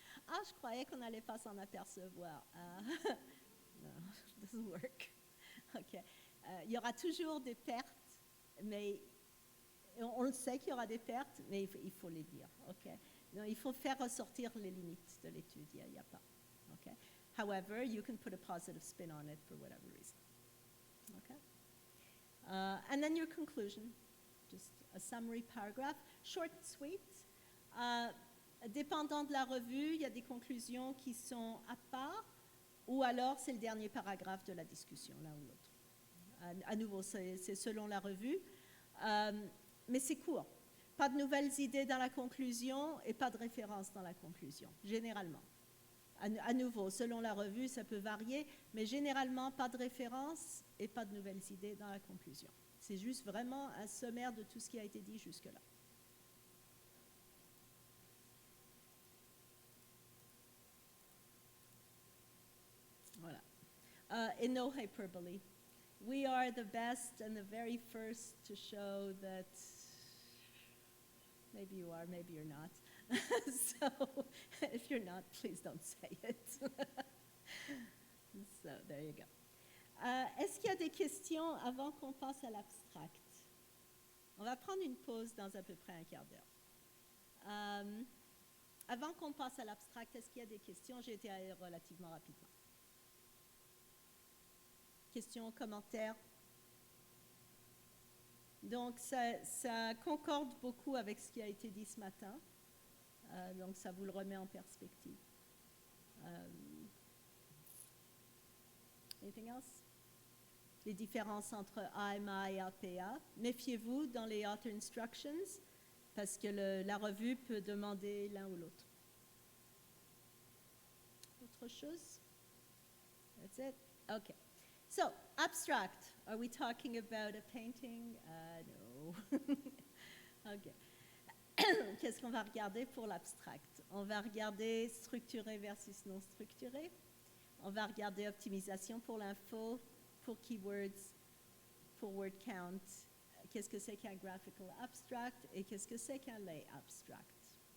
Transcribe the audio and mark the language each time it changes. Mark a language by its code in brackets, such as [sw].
[fr] Ah, je croyais qu'on n'allait pas s'en apercevoir. [en] No, it doesn't work. [fr] Okay. Il y aura toujours des pertes, mais on le sait qu'il y aura des pertes, mais il faut les dire. Okay. Non, il faut faire ressortir les limites de l'étude. Il n'y a pas. Okay. [en] However, you can put a positive spin on it for whatever reason. Okay. And then your conclusion, just a summary paragraph, short and sweet. [fr] Dépendant de la revue, il y a des conclusions qui sont à part, ou alors c'est le dernier paragraphe de la discussion, l'un ou l'autre. À nouveau, c'est selon la revue, mais c'est court. Pas de nouvelles idées dans la conclusion et pas de référence dans la conclusion, généralement. À nouveau, selon la revue, ça peut varier, mais généralement, pas de référence et pas de nouvelles idées dans la conclusion. C'est juste vraiment un sommaire de tout ce qui a été dit jusque-là. [en] Voilà. And no hyperbole. We are the best and the very first to show that maybe you are, maybe you're not. So if you're not, please don't say it. So there you go. [fr] Est-ce qu'il y a des questions avant qu'on passe à l'abstract? On va prendre une pause dans à peu près un quart d'heure. Avant qu'on passe à l'abstract, est-ce qu'il y a des questions? J'ai été relativement rapidement. Questions, commentaires? Donc, ça concorde beaucoup avec ce qui a été dit ce matin. Donc, ça vous le remet en perspective. [en] Anything else? [fr] Les différences entre AMA et APA. Méfiez-vous dans les author instructions parce que la revue peut demander l'un ou l'autre. Autre chose? [en] That's it? Okay. So, abstract. Are we talking about a painting? No. Okay. [fr] Qu'est-ce qu'on va regarder pour l'abstract? On va regarder structuré versus non structuré. On va regarder optimisation pour l'info, pour keywords, pour word count. Qu'est-ce que c'est qu'un graphical abstract et qu'est-ce que c'est qu'un lay abstract?